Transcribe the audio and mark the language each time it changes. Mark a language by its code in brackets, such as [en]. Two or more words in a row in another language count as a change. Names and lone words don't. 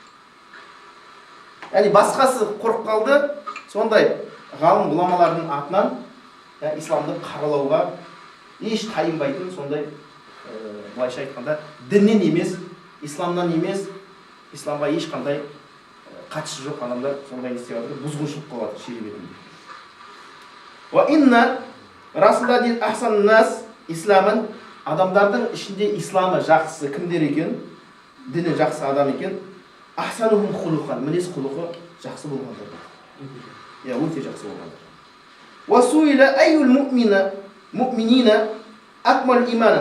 [kk] Яғни басқасы қорқып қалды, сондай ғалым ғұламалардың атынан исламды қаралауға еш тайынбайтын, сондай былайша айтқанда діннен емес, исламнан емес, исламға ешқандай қатысы жоқ адамдар сондай істеп жатыр, бұзғыншылық қылып жатыр шериғетінде. [ar] وإن [kk] расында дейді [ar] أحسن الناس [kk] исламын, адамдардың ішінде исламы жақсы кімдер екен, діні жақсы адам екен, [ar] أحسنهم خلقا, [kk] мінез құлқы жақсы болғандар. Өте жақсы болғандар. [ar] وسئل أي المؤمنين أكمل إيمانا.